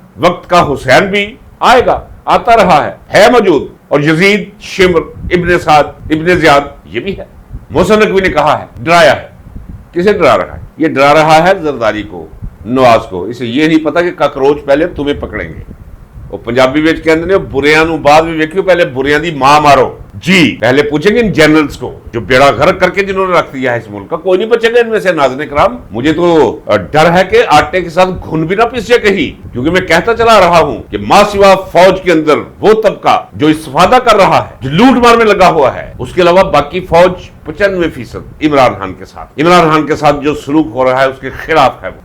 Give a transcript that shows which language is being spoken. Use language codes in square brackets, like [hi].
[ur] وقت کا حسین بھی آئے گا, آتا رہا ہے موجود. اور یزید, شمر, ابن سعد, ابن زیاد, یہ بھی ہے. محسن نقوی نے کہا ہے, ڈرایا ہے. کسے ڈرا رہا ہے؟ یہ ڈرا رہا ہے زرداری کو, نواز کو. اسے یہ نہیں پتا کہ کاکروچ پہلے تمہیں پکڑیں گے. [pa] وہ پنجابی وچ کہندے نے بریاں نو بعد بھی ویکھیو, پہلے بریاں دی ماں مارو. [ur] جی پہلے پوچھیں گے ان جنرلز کو جو بیڑا غرق کر کے جنہوں نے رکھ دیا ہے اس ملک کا. کوئی نہیں بچے گا ان میں سے. ناظرین کرام, مجھے تو ڈر ہے کہ آٹے کے ساتھ گھن بھی نہ پس جائے کہیں, کیونکہ میں کہتا چلا رہا ہوں کہ ماں سوا فوج کے اندر وہ طبقہ جو استفادہ کر رہا ہے, جو لوٹ مار میں لگا ہوا ہے, اس کے علاوہ باقی فوج 95% عمران خان کے ساتھ جو سلوک ہو رہا ہے اس کے خلاف ہے.